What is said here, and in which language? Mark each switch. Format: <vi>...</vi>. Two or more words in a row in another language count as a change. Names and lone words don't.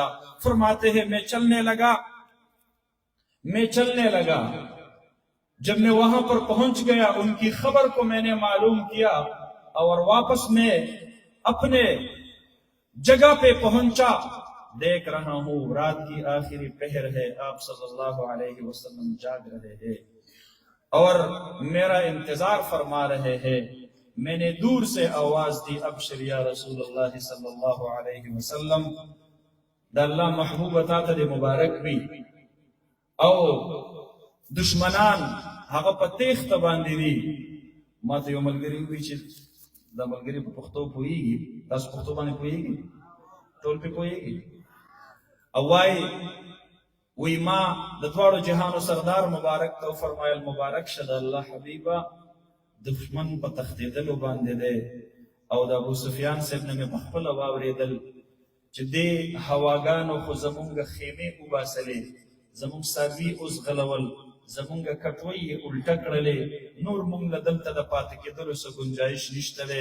<ur>فرماتے ہیں میں چلنے لگا، جب میں وہاں پر پہنچ گیا ان کی خبر کو میں نے معلوم کیا، اور واپس میں اپنے جگہ پہ پہنچا، دیکھ رہا ہوں رات کی آخری پہر ہے، آپ</ur> <ar>صلی اللہ علیہ وسلم</ar> <ur>جاگ رہے ہیں اور میرا انتظار فرما رہے ہیں۔ میں نے دور سے آواز دی،</ur> <ar>ابشر یا رسول اللہ صلی اللہ علیہ وسلم،</ar> <ps>دا اللہ محبوب عطا دے مبارک بھی، او دشمنان هغه په تیخته باندې دي۔ ما ته یو ملګري وی چې دا ملګري په پښتو پوهیږي، تاسو پښتو باندې پوهیږئ؟ ټول پې پوهیږئ؟ او وی ما د دواړو جهانو سردار مبارک ته فرمایل، مبارک شه د الله حبیبه، دشمن په تښتېدلو باندې دی، او د ابو سفیان صاحب نه مې په خپله واورېدل چې دې هواګانو خو زمونږ خیمې وباسلې، زمونږ څاروي اوس غلول، زمونږ کټوۍ یې الټه کړلې، نور مونږ له دلته د پاتې کېدلو څه گنجایش نشته دی۔</ps>